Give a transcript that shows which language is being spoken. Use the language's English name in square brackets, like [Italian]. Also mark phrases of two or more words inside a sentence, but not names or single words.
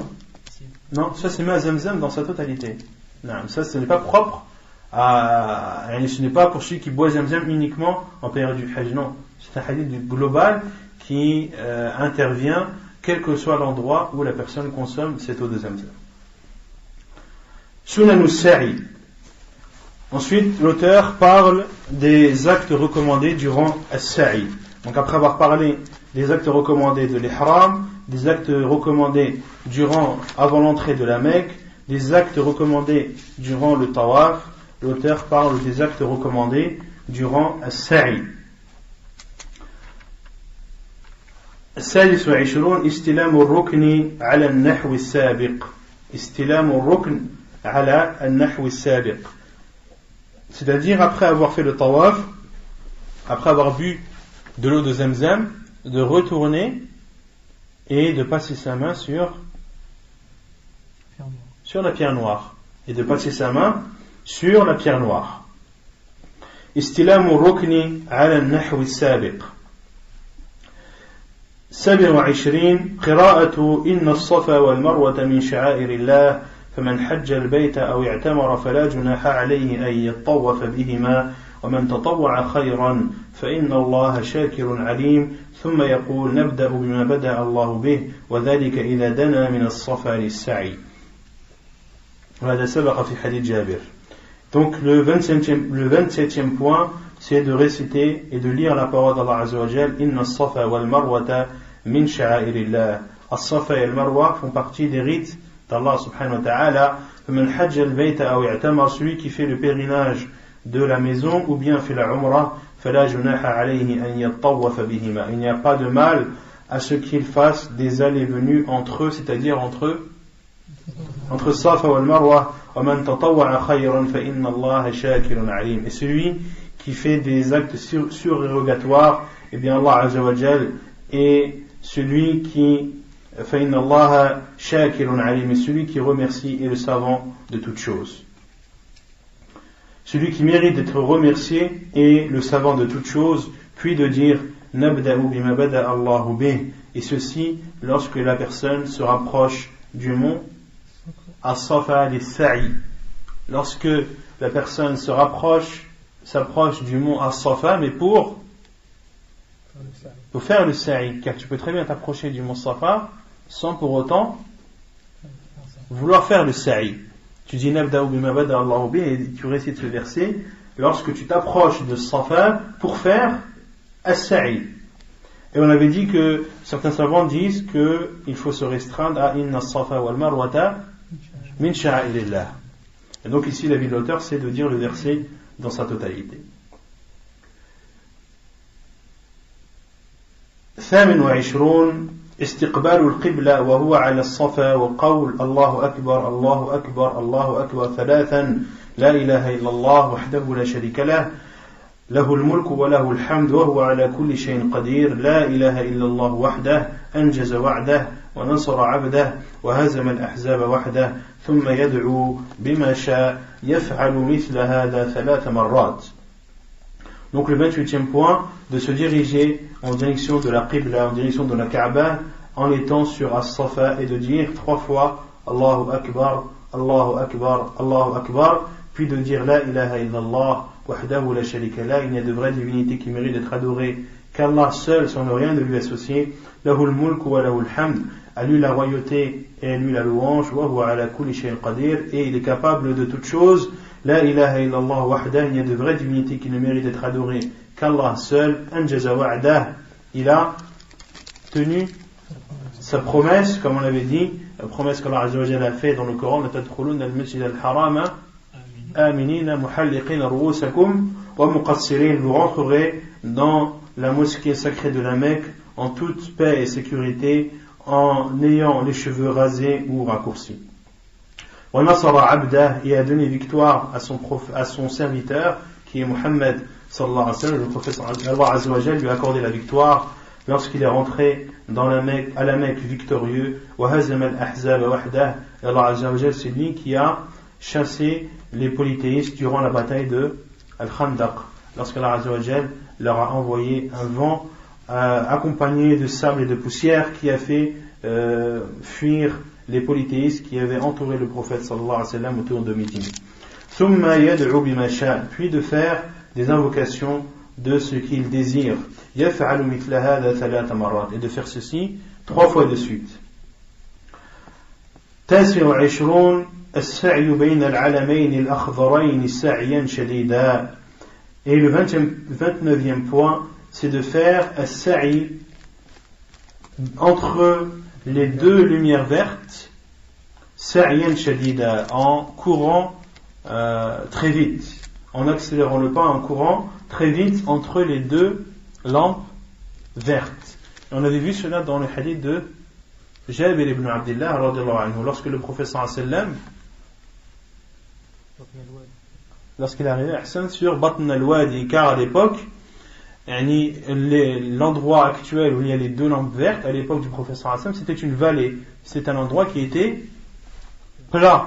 [French] Non, ça c'est ma Zamzam dans sa totalité. Non, ça ce n'est pas propre ce n'est pas pour celui qui boit Zamzam uniquement en période du Hajj. Non, c'est un hadith global qui intervient quel que soit l'endroit où la personne consomme cette eau de Zamzam. [Arabic] سنن السعي. [French] Ensuite, l'auteur parle des actes recommandés durant al-Sa'i. Donc après avoir parlé des actes recommandés de l'Ihram, des actes recommandés avant l'entrée de la Mecque, des actes recommandés durant le Tawaf, l'auteur parle des actes recommandés durant al-Sa'i. [Arabic] السادس والعشرون استلام الركن على النحو السابق. استلام الركن على النحو السابق. [French] C'est-à-dire après avoir fait le tawaf, après avoir bu de l'eau de Zamzam, de retourner et de passer sa main sur la pierre noire. Et de passer sa main sur la pierre noire. [Arabic] استلام الركن على النحو السابق. 27 قراءة إن الصفا والمروة من شعائر الله فمن حج البيت أو اعتمر فلا جناح عليه أن يطوف بهما ومن تطوع خيرا فإن الله شاكر عليم ثم يقول نبدأ بما بدأ الله به وذلك إذا دنا من الصفا للسعي. وهذا سبق في حديث جابر. [French] Donc le 27e point, c'est de réciter et de lire la parole d'Allah [Arabic] عز وجل, إن الصفا والمروة من شعائر الله. [French] As-safa et al-marwa font partie des rites d'Allah [Arabic] سبحانه وتعالى. فمن حج البيت أو اعتمر, [French] celui qui fait le pèlerinage de la maison ou bien fait la umrah, [Arabic] فلا جناح عليه أن يطوف بهما. [French] Il n'y a pas de mal à ce qu'il fasse des allées et venues entre eux, c'est-à-dire entre Safa wal Marwa. Et celui qui fait des actes surérogatoires, eh bien Allah [Arabic] عز وجل [French] est celui qui celui qui remercie et le savant de toutes choses. Celui qui mérite d'être remercié est le savant de toutes choses, puis de dire [Arabic] نبدأ بما بدأ الله به, [French] et ceci lorsque la personne se rapproche du mont As-Safa lis-Sa'i. Lorsque la personne s'approche du mont As-Safa, mais pour faire le Sa'i, car tu peux très bien t'approcher du mont Safa sans pour autant vouloir faire le Sa'i. Tu dis [Arabic] نبدأ بما بدأ الله به [French] et tu récites ce verset lorsque tu t'approches de Safa pour faire As-Sa'i. Et on avait dit que certains savants disent qu'il faut se restreindre à [Arabic] إن الصفا والمروة من شعائر الله. [French] Et donc ici l'avis de l'auteur c'est de dire le verset dans sa totalité. [Arabic] 28 استقبال القبلة وهو على الصفا وقول الله أكبر الله أكبر الله أكبر ثلاثا لا إله إلا الله وحده لا شريك له له الملك وله الحمد وهو على كل شيء قدير لا إله إلا الله وحده أنجز وعده ونصر عبده وهزم الأحزاب وحده ثم يدعو بما شاء يفعل مثل هذا 3 مرات. [French] Donc le 28e point, de se diriger en direction de la Qibla, en direction de la Kaaba, en étant sur As-Safa et de dire 3 fois [Arabic] الله أكبر، الله أكبر، الله أكبر, [French] puis de dire [Arabic] لا إله إلا الله، وحده لا شريك له, [French] il n'y a de vraie divinité qui mérite d'être adorée qu'Allah seul, sans ne rien de lui associer, [Arabic] له الملك وله الحمد, [French] à lui la royauté et à lui la louange, [Arabic] وهو على كل شيء قدير, [French] et il est capable de toutes choses. [Arabic] لا إله إلا الله وحده, [French] il y a de vraies divinités qui ne méritent d'être adorées qu'Allah seul. [Arabic] أنجز وعده, [French] il a tenu sa promesse, comme on l'avait dit, la promesse qu'Allah [Arabic] عز وجل [French] a fait dans le Coran, [Arabic] لتدخلن المسجد الحرام آمنين محلقين رؤوسكم ومقصرين, [French] vous rentrerez dans la mosquée sacrée de la Mecque en toute paix et sécurité, en ayant les cheveux rasés ou raccourcis. [Arabic] ونصر عبده, [French] il a donné victoire à son serviteur qui est Muhammad [Arabic] صلى الله عليه وسلم. [French] Le prophète Allah [Arabic] عز وجل [French] lui a accordé la victoire lorsqu'il est rentré à la Mecque victorieux. [Arabic] وهزم الأحزاب وحده، الله عز وجل, [French] c'est lui qui a chassé les polythéistes durant la bataille de Al-Khandaq, lorsqu'Allah [Arabic] عز وجل [French] leur a envoyé un vent accompagné de sable et de poussière qui a fait fuir les polythéistes qui avaient entouré le prophète [Arabic] صلى الله عليه وسلم [French] autour de Médine. [Arabic] ثم يدعو بما شاء, [French] puis de faire des invocations de ce qu'il désire. [Arabic] يفعل مثل هذا ثلاث مرات, [French] et de faire ceci 3 fois de suite. [Arabic] تاسع و20 السعي بين العلمين الأخضرين سعيا شديدا. [French] Et le 29e point, c'est de faire as-sa'i entre les 2 lumières vertes, [Arabic] سعيا شديدا, [French] en courant très vite, en accélérant le pas, en courant très vite entre les 2 lampes vertes. Et on avait vu cela dans le hadith de Jabir ibn Abdullah [Arabic] رضي الله عنه, [French] lorsque le prophète [Arabic] صلى الله عليه وسلم, [French] lorsqu'il est arrivé sur Batn al-Wadi, car à l'époque, l'endroit actuel où il y a les 2 lampes vertes, à l'époque du prophète [Arabic] صلى الله عليه وسلم, [French] c'était une vallée. C'était un endroit qui était plat.